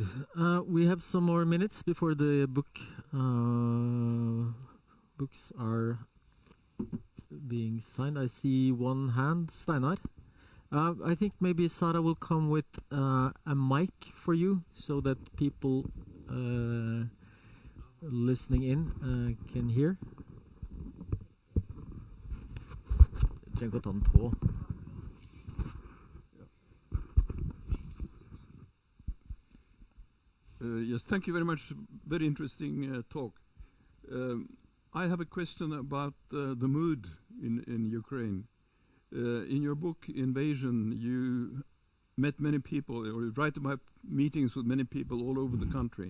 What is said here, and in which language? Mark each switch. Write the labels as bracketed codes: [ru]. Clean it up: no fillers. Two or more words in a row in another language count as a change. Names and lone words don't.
[en] We have some more minutes before the books are being signed. I see one hand, Steinar. I think maybe Sarah will come with a mic for you so that people listening in can hear. [no] Trenger ikke å ta den på. [en] Yes, thank you very much. Very interesting talk. I have a question about the mood in Ukraine. In your book, Invasion, you met many people, or you write about meetings with many people all over the country.